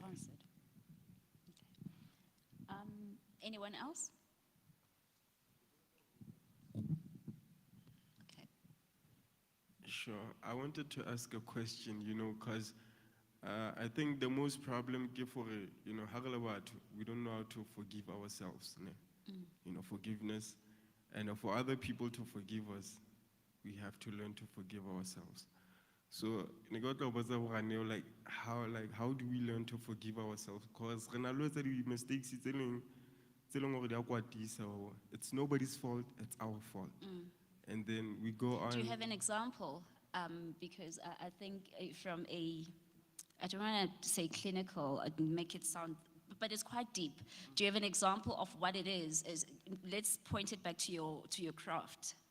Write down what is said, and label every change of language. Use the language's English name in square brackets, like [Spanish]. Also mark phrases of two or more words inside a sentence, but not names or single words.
[English] answered. Okay. Anyone else? Okay. Sure. I wanted to ask a question, because I think the most problem ke for, [Southern Sotho] ha re le batho, [English] we don't know how to forgive ourselves. Ne? Forgiveness. And for other people to forgive us, we have to learn to forgive ourselves. So, [Southern Sotho] ne ke batla ho botsa hore Neo, [English] like how do we learn to forgive ourselves? [Southern Sotho] Because re na le ho etsa di-mistakes tse leng hore di a kwatisa, [English] or it's nobody's fault, it's our fault. And then we go on. Do you have an example? Because I think from I don't want to say clinical, make it sound, but it's quite deep. Do you have an example of what it is? Let's point it back to your craft.